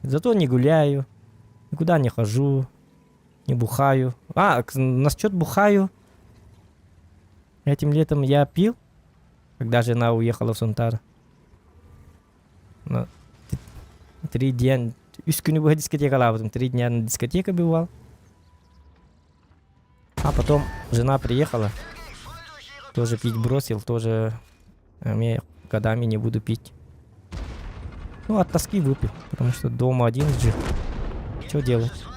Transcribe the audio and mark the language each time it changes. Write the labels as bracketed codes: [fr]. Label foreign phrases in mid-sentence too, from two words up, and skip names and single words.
[ru] Зато не гуляю, никуда не хожу, не бухаю. Насчет бухаю. Этим летом я пил, когда жена уехала в Сунтар. 3 дня. [kk] 3 күні бойы дискотека, [ru] потом 3 дня на дискотеке бывал. А потом жена приехала. Тоже пить бросил, тоже я годами не буду пить. Ну, от тоски выпил, потому что дома один жил. Что делать?